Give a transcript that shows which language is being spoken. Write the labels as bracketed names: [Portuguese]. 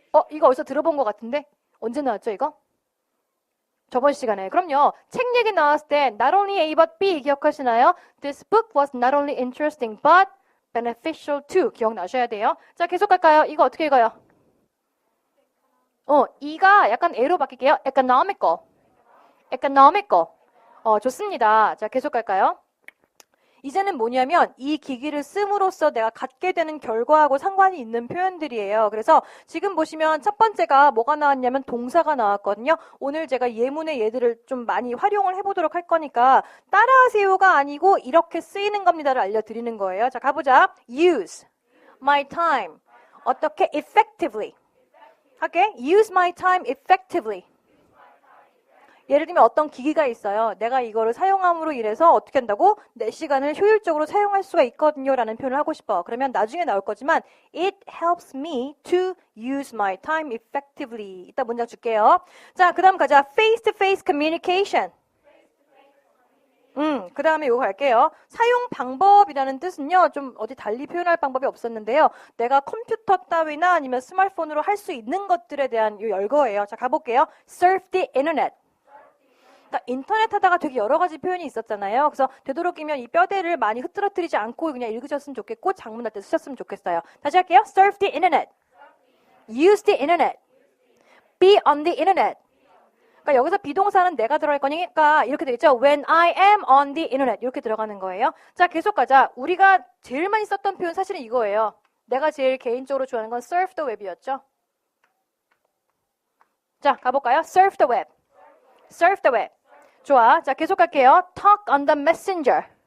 [Korean] 이거 어디서 들어본 것 같은데? 언제 나왔죠, 이거? 저번 시간에. 그럼요. 책 얘기 나왔을 때 [English] not only A but B [Korean] 기억하시나요? [English] This book was not only interesting but beneficial too. [Korean] 기억나셔야 돼요. 자, 계속 갈까요? 이거 어떻게 읽어요? 이가 약간 A로 바뀔게요. economical. 좋습니다. 자, 계속 갈까요? 이제는 뭐냐면 이 기기를 씀으로써 내가 갖게 되는 결과하고 상관이 있는 표현들이에요. 그래서 지금 보시면 첫 번째가 뭐가 나왔냐면 동사가 나왔거든요. 오늘 제가 예문의 얘들을 좀 많이 활용을 해보도록 할 거니까 따라하세요가 아니고 이렇게 쓰이는 겁니다를 알려드리는 거예요. 자, 가보자. [English] use my time. [Korean] 어떻게? [English] effectively. [Korean] 할게. [English] use my time effectively. [Korean] 예를 들면 어떤 기기가 있어요. 내가 이거를 사용함으로 인해서 어떻게 한다고? 내 시간을 효율적으로 사용할 수가 있거든요 라는 표현을 하고 싶어. 그러면 나중에 나올 거지만 [English] It helps me to use my time effectively. [Korean] 이따 문장 줄게요. 자, 그 다음 가자. [English] Face-to-face communication. [Korean] 그 다음에 이거 갈게요. 사용 방법이라는 뜻은요, 좀 어디 달리 표현할 방법이 없었는데요. 내가 컴퓨터 따위나 아니면 스마트폰으로 할 수 있는 것들에 대한 요 열거예요. 자, 가볼게요. [English] Surf the internet. [Korean] 그러니까 인터넷 하다가 되게 여러 가지 표현이 있었잖아요. 그래서 되도록이면 이 뼈대를 많이 흐트러뜨리지 않고 그냥 읽으셨으면 좋겠고, 장문할 때 쓰셨으면 좋겠어요. [English] 다시 할게요. Surf the internet. Use the internet. Be on the internet. [Korean] 그러니까 여기서 비동사는 내가 들어갈 거니까 이렇게 되겠죠. [English] When I am on the internet [Korean] 이렇게 들어가는 거예요. 자, 계속 가자. 우리가 제일 많이 썼던 표현 사실은 이거예요. 내가 제일 개인적으로 좋아하는 건 [English] surf the web [Korean] 이었죠. 자, 가볼까요? [English] Surf the web. Surf the web. [Korean] 좋아. 자, 계속 갈게요. [English] Talk on the messenger.